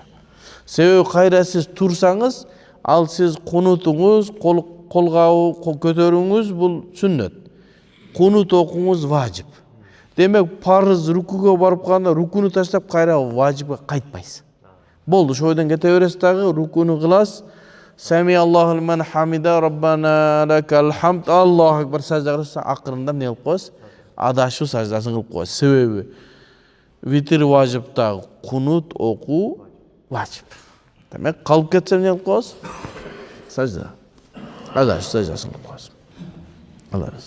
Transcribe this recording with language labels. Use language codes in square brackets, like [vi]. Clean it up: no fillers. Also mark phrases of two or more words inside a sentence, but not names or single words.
[ky] Себеби кайра сиз турсаңыз, ал сиз кунутуңуз, колгабы көтөрүүңүз бул сүннөт. Кунут окуңуз важип. Демек парыз рукуга барып калганда рукуну таштап кайра важипке кайтпайсыз. Болду, шойдон кете бересиз дагы, рукуну кыласыз. [ar] سمع الله لمن حمده، ربنا لك الحمد، الله أكبر [ky] сажда кыласыз, акырында эмне кылып коесуз? Адашуу саждасын кылып коесуз. Себеби витир важипта кунут окуу важип. Демек калып кетсе эмне кылып коесуз? Сажда. Адашуу саждасын кылып коесуз. Аларыз.